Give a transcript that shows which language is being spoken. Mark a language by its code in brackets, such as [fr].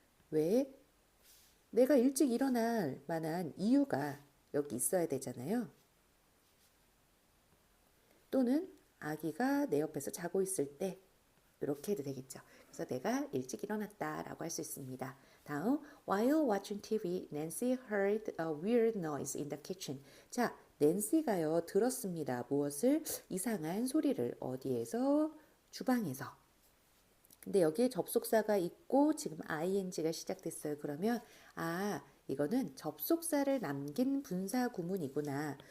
[ko] 왜? 내가 일찍 일어날 만한 이유가 여기 있어야 되잖아요. 또는 아기가 내 옆에서 자고 있을 때 이렇게 해도 되겠죠. 그래서 내가 일찍 일어났다라고 할 수 있습니다. [en] 다음, while watching TV, Nancy heard a weird noise in the kitchen. [ko] 자, 낸시가요 들었습니다. 무엇을? 이상한 소리를 어디에서? 주방에서. 근데 여기에 접속사가 있고 지금 ing가 시작됐어요. 그러면 이거는 접속사를 남긴 분사 구문이구나.